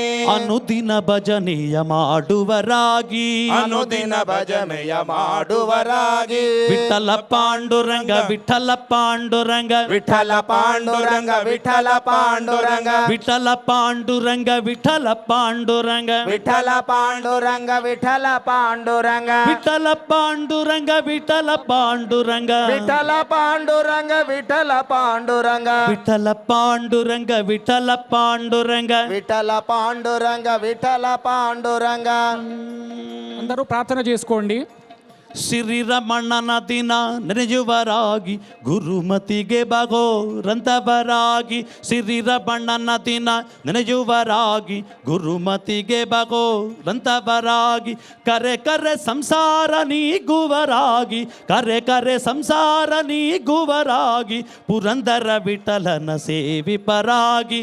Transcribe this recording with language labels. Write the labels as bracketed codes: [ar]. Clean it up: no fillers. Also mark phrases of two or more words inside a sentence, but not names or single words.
[kn] ಅನುದಿನ ಭಜನೆಯ ಮಾಡುವರಾಗಿ ಅನುದಿನ ಭಜನೆಯ ಮಾಡುವರಾಗಿ ವಿಠಲ ಪಾಂಡುರಂಗ ವಿಠಲ ಪಾಂಡುರಂಗ ವಿಠಲ ಪಾಂಡುರಂಗ ವಿಠಲ ಪಾಂಡುರಂಗ ವಿಠಲ ಪಾಂಡುರಂಗ ವಿಠಲ ಪಾಂಡುರಂಗ విఠల పాండురంగ విఠల పాండురంగ ವಿಠಲ ಪಾಂಡುರಂಗ ವಿಠಲ ಪಾಂಡುರಂಗ విఠల పాండురంగ విఠల పాండురంగ ವಿಠಲ ಪಾಂಡುರಂಗ ವಿಠಲ ಪಾಂಡುರಂಗ విఠల పాండురంగ విఠల పాండురంగ. [te] అందరూ ప్రార్థన చేసుకోండి. [kn] ಶ್ರೀರಮಣನ ದಿನ ನೆನೆಯುವರಾಗಿ ಗುರುಮತಿಗೆ ಬಗೋರಂತವರಾಗಿ ಶ್ರೀರಮಣನ ದಿನ ನೆನೆಯುವರಾಗಿ ಗುರುಮತಿಗೆ ಬಗೋರಂತವರಾಗಿ ಕರೆ ಕರೆ ಸಂಸಾರ ನೀಗುವರಾಗಿ ಕರೆ ಕರೆ ಸಂಸಾರ ನೀಗುವರಾಗಿ ಪುರಂದರ ವಿಠಲನ ಸೇವಿಪರಾಗಿ